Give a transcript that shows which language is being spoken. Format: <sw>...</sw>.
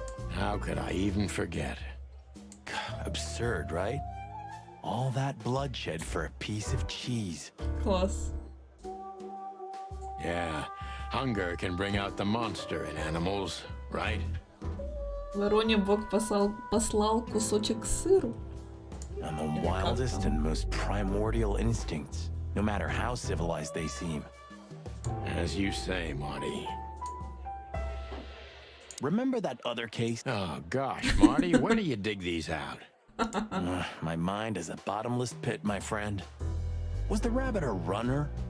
<en>How could I even forget? Absurd, right? All that bloodshed for a piece of cheese.</en> <ru>Класс.</ru> <en>Yeah, hunger can bring out the monster in animals, right?</en> <ru>Вороне Бог послал кусочек сыру.</ru> <en>And the wildest and most primordial instincts, no matter how civilized they seem. As you say, Marty. Remember that other case? Oh, gosh, Marty, where do you dig these out? My mind is a bottomless pit, my friend. Was the rabbit a runner?</en>